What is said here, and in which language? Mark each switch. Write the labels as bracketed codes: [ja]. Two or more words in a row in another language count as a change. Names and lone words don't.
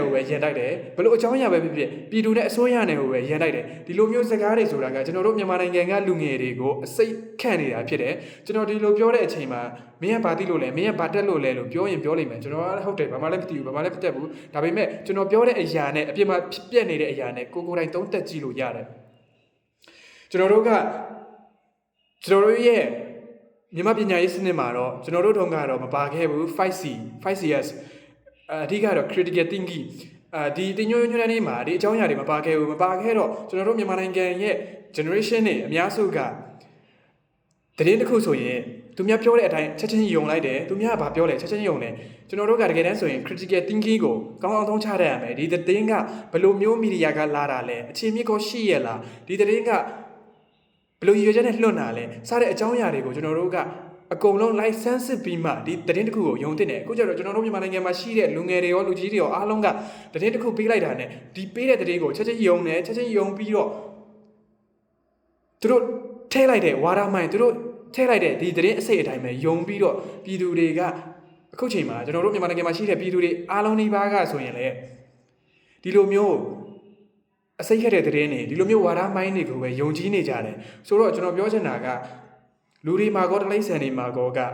[my] ကိုပဲရန်တိုက်တယ်ဘယ်လိုအကြောင်းအရာပဲဖြစ်ဖြစ်ပြည်သူနဲ့အစိုးရနဲ့ကိုပဲရန်တိုက်တယ်ဒီလိုမျိုးစကားတွေဆိုတာကကျွန်တော်တို့မြန်မာနိုင်ငံကလူငယ်တွေကိုအစိတ်ခန့်နေတာဖြစ်တယ်ကျွန်တော်ဒီလိုပြောတဲ့အချိန်မှာမင်းကဘာသိလို့လဲမင်းကဘာတက်လို့လဲလို့ပြောရင်ပြောလိမ့်မယ်ကျွန်တော်ကဟုတ်တယ်ဘာမှလည်းမသိဘူးဘာမှလည်းမတက်ဘူးဒါပေမဲ့ကျွန်တော်ပြောတဲ့အရာနဲ့အပြစ်မှပြက်နေတဲ့အရာနဲ့ကိုယ်တိုင်သုံးသက်ကြည့်လို့ရတယ်ကျွန်တော်တို့ ရဲ့မြန်မာပညာရေးစနစ်မှာတော့ကျွန်တော်တို့တုန်းကတော့မပါခဲ့ဘူး 5C 5CS အဓိကတော့ [en] critical thinking [my] ဒီတင်ညွှန်းညွှန်းတဲ့နေ့မှာဒီအကြောင်းအရာတွေမပါခဲ့ဘူးမပါခဲ့တော့ကျွန်တော်တို့မြန်မာနိုင်ငံ ရဲ့ generation တွေအများစုကတရင်တစ်ခုဆိုရင်သူများပြောတဲ့အတိုင်းချက်ချင်းယုံလိုက်တယ်သူများကဘာပြောလဲချက်ချင်းယုံတယ်ကျွန်တော်တို့ကတကယ်တမ်းဆိုရင် [en] critical thinking [my] ကိုကောင်းကောင်းသုံးချတတ်ရမယ်ဒီသတင်းကဘယ်လိုမျိုးမီဒီယာကလာတာလဲအခြေမြစ်ကိုရှိရလားဒီသတင်းကဘယ်လိုရည်ရွယ်ချက်နဲ့လွှတ်တာလဲစတဲ့အကြောင်းအရာတွေကိုကျွန်တော်တို့ကအကုန်လုံး license ပြီးမှဒီသတင်းတစ်ခုကိုယုံတင်တယ်အခုကျတော့ကျွန်တော်တို့မြန်မာနိုင်ငံမှာရှိတဲ့လူငယ် တွေရောလူကြီးတွေရောအားလုံးကသတင်းတစ်ခုပေးလိုက်တာနဲ့ဒီပေးတဲ့သတင်းကိုချက်ချင်းယုံတယ်ချက်ချင်းယုံပြီးတော့သူတို့ထဲလိုက်တဲ့ဝါဒမိုင်းသူတို့ထဲလိုက်တဲ့ဒီသတင်းအစိတ်အတိုင်းပဲယုံပြီးတော့ပြည်သူတွေကအခုချိန်မှာကျွန်တော်တို့မြန်မာနိုင်ငံမှာရှိတဲ့ပြည်သူတွေအားလုံးနှိပါးကဆိုရင်လည်းဒီလိုမျိုးအစိတ်ခက်တဲ့သတင်းတွေဒီလိုမျိုးဝါဒမိုင်းတွေကိုပဲယုံကြည်နေကြတယ်ဆိုတော့ကျွန်တော်ပြောချင်တာကလူတွေမှာကောတလိမ့်ဆန်တွေမှာကောက